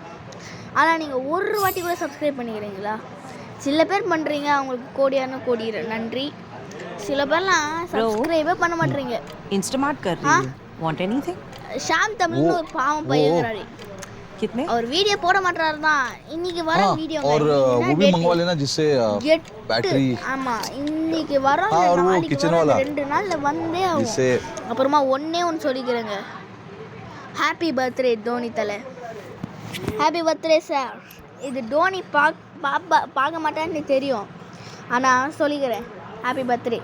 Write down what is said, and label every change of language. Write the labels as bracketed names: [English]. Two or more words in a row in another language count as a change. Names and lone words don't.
[Tamil] ஆனால் நீங்கள் ஒரு வாட்டி கூட சப்ஸ்கிரைப் பண்ணிக்கிறீங்களா? சில பேர் பண்ணுறீங்க, அவங்களுக்கு கோடி நன்றி. சில பேர்லாம் சப்ஸ்கிரைபே பண்ண மாட்டேறீங்க. ஷாம் தமிழ்னு ஒரு பாவம் பையங்கிறாரு. அவர் வீடியோ போட மாட்டாரு தான். இன்னைக்கு வர வீடியோ [Hindi] और वो भी मंगवा लेना जिससे बैटरी. [Tamil] ஆமா, இன்னைக்கு வர நாளைக்கு வர 2 நாள்ல வந்தே ஆகும். அப்புறமா ஒண்ணே சொல்லிக்கிறேங்க. [English] happy birthday [Tamil] தோனி தலை. [English] happy birthday [Tamil] சார். இது தோனி பார்க்க மாட்டேன்னு தெரியும், ஆனால் சொல்லிக்கிறேன் [English] happy birthday.